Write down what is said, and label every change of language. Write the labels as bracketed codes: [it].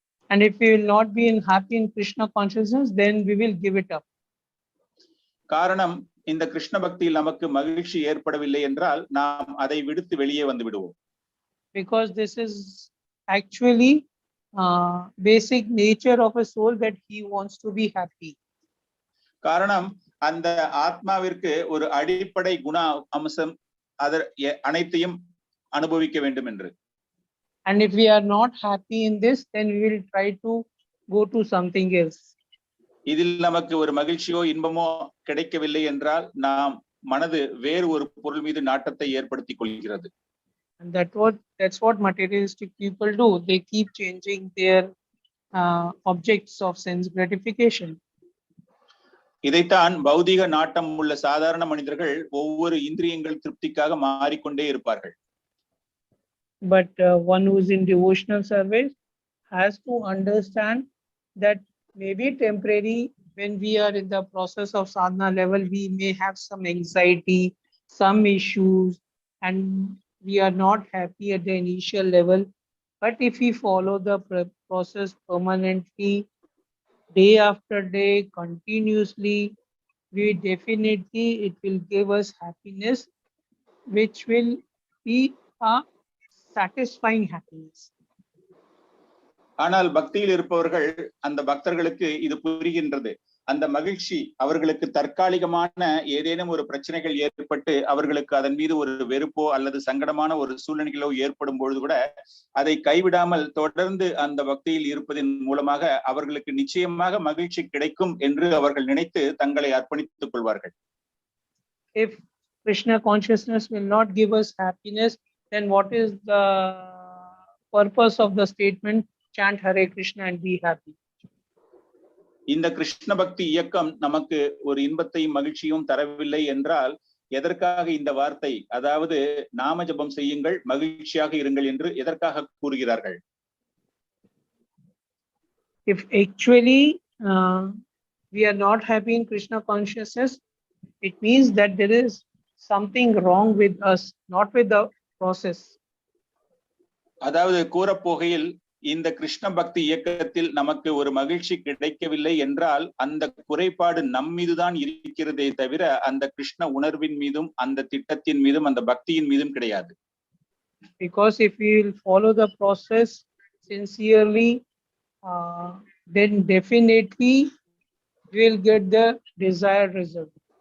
[en] And if we will not be happy in Krishna consciousness, then we will give it up. [ta] காரணம் இந்த கிருஷ்ண பக்தியில் நமக்கு மகிழ்ச்சி ஏற்படவில்லை என்றால் நாம் அதை விடுத்து வெளியே வந்து விடுவோம். [en] Because this is actually basic nature of a soul that he wants to be happy. [ta] காரணம் அந்த ஆத்மாவிற்கு ஒரு அடிப்படை குண அம்சம் அனைத்தையும் அனுபவிக்க வேண்டும் என்று. [en] And if we are not happy in this, then we will try to go to something else. [ta] இதில் நமக்கு ஒரு மகிழ்ச்சியோ இன்பமோ கிடைக்கவில்லை என்றால் நாம் மனது வேறு ஒரு பொருள் மீது நாட்டத்தை ஏற்படுத்திக் கொள்கிறது. [en] And that's what materialistic people do. They keep changing their objects of sense gratification. [ta] இதைத்தான் பௌதிக நாட்டம் உள்ள சாதாரண மனிதர்கள் ஒவ்வொரு இந்திரியங்கள் திருப்திக்காக மாறிக்கொண்டே இருப்பார்கள். [en] But one who is in devotional service has to understand that maybe temporary, when we are in the process of sadhana level, we may have some anxiety, some issues, and we are not happy at the initial level. But if we follow the process permanently, day after day, continuously, it will give us happiness, which will be a satisfying happiness. [ta] ஆனால் பக்தியில் இருப்பவர்கள், அந்த பக்தர்களுக்கு இது புரிகின்றது. அந்த மகிழ்ச்சி அவர்களுக்கு தற்காலிகமான ஏதேனும் ஒரு பிரச்சனைகள் ஏற்பட்டு அவர்களுக்கு அதன் மீது ஒரு வெறுப்போ அல்லது சங்கடமான ஒரு சூழ்நிலைகளோ ஏற்படும் பொழுது கூட அதை கைவிடாமல் தொடர்ந்து அந்த பக்தியில் இருப்பதன் மூலமாக அவர்களுக்கு நிச்சயமாக மகிழ்ச்சி கிடைக்கும் என்று அவர்கள் நினைத்து தங்களை அர்ப்பணித்துக் கொள்வார்கள். [en] If Krishna consciousness will not give us happiness, then what is the purpose of the statement, chant Hare Krishna and be happy? [ta] இந்த கிருஷ்ண பக்தி இயக்கம் நமக்கு ஒரு இன்பத்தையும் மகிழ்ச்சியும் தரவில்லை என்றால் எதற்காக இந்த வார்த்தை, அதாவது நாம ஜபம் செய்யுங்கள் மகிழ்ச்சியாக இருங்கள் என்று எதற்காக கூறுகிறார்கள்? [en] If actually we are not happy in Krishna consciousness, it means that there is something wrong with us, not with the process. [ta] அதாவது கூறப்போகையில் இந்த கிருஷ்ண பக்தி இயக்கத்தில் நமக்கு ஒரு மகிழ்ச்சி கிடைக்கவில்லை என்றால் அந்த குறைபாடு நம் மீதுதான் இருக்கிறதே தவிர அந்த கிருஷ்ண உணர்வின் மீதும் அந்த திட்டத்தின் மீதும் அந்த பக்தியின் மீதும் கிடையாது. [en] Because if we will follow the process sincerely, then definitely we will get the desired result.